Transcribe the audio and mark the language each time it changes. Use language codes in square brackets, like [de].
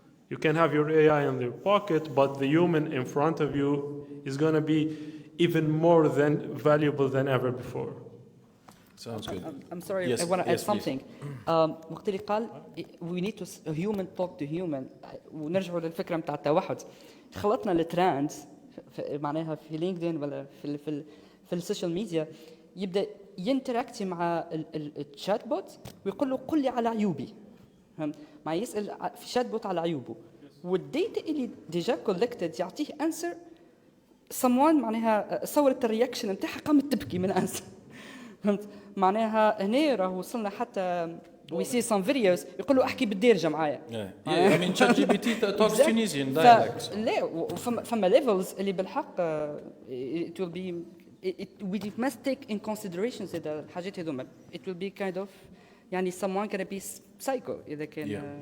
[en] You can have your AI in your pocket, but the human in front of you is going to be even more than valuable than ever before. Sounds good. I'm sorry, Yes, I want to add yes, something. [ar] وقت اللي قال [en] we need to human talk to human [ar] ونرجعوا للفكرة متاع التوحد. خلطنا الترندز معناها في لينكدين ولا في السوشيال ميديا، يبدا ينتراكتي مع الشات بوت ويقول له قل لي على عيوبي. فهمت؟ مع يسال في شات بوت على عيوبه، والديتا اللي ديجا كولكتد يعطيه انسر. someone معناها صورت الرياكشن نتاعها قامت تبكي من انسر. فهمت؟ معناها هنا راه وصلنا حتى [en] we see some videos [ar] يقول له احكي بالدارجه معايا. Yeah, I mean ChatGPT talks Tunisian dialect. لا فما [en] levels [ar] اللي بالحق [en] it will be we must take in consideration [ar] هذا الحاجات هذوما. [en] It will be kind of يعني someone can be psycho [ar] إذا كان.